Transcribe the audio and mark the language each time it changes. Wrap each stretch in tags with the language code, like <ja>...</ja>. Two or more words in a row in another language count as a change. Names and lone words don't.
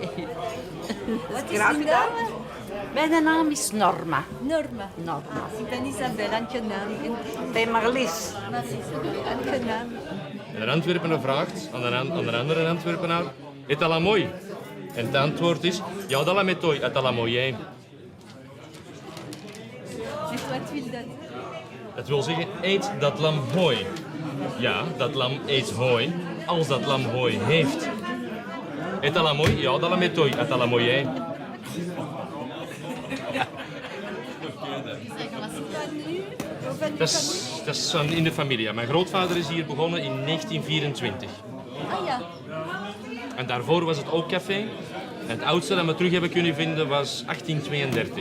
<nl>Wat is uw naam? Mijn naam is Norma. Norma. Norma. Ik ben Isabel, aangenaam. Ik ben Marlies. Marlies, aangenaam. En een Antwerpenaar vraagt aan een andere Antwerpenaar, est dat la mooi? En het antwoord is, ja, dat la metoi, est dat la moyen. Wat wil dat? Het wil zeggen, eet dat lam hooi. Ja, dat lam eet hooi, als dat lam hooi heeft. Est dat la mooi? Ja, dat la metoi, est dat la moyen. Dat is in de familie. Mijn grootvader is hier begonnen in 1924. Ah ja. En daarvoor was het ook café. En het oudste dat we terug hebben kunnen vinden was 1832.</nl>